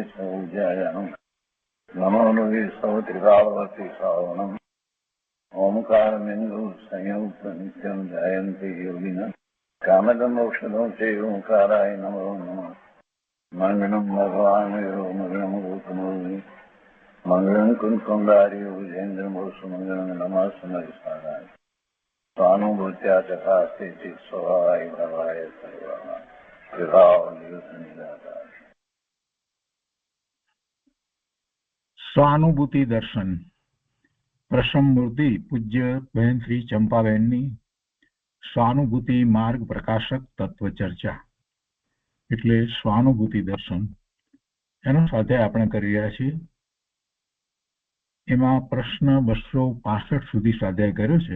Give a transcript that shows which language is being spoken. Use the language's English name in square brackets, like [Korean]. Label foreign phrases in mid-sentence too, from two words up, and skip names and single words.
[Sanskrit] सौज्यायानं नमो लोये सौत्रिकावती सावनं ओंकारमिन्दु संयुक्त नित्यं जयन्ति योगिनः कामदमोक्षदं चैव ओंकाराय नमो नमः मंगलम भगवान मंगलम गौतमोनि मंगलम कुंकुंडारी भुजेन्द्र मोसु मंगलम नमः समरिसाराय स्वानुभूत्या चकास्ते चित स्वभावाय भवाय सर्वा विभाव निराकार। [Gujarati] સ્વાનુભૂતિ દર્શન પ્રસમ મૂર્તિ પૂજ્ય બહેન શ્રી ચંપાબેનની સ્વાનુભૂતિ માર્ગ પ્રકાશક તત્વ ચર્ચા એટલે સ્વાનુભૂતિ દર્શન એનો સ્વાધ્યાય આપણે કરી રહ્યા છીએ. એમાં પ્રશ્ન 265 સુધી સ્વાધ્યાય કર્યો છે.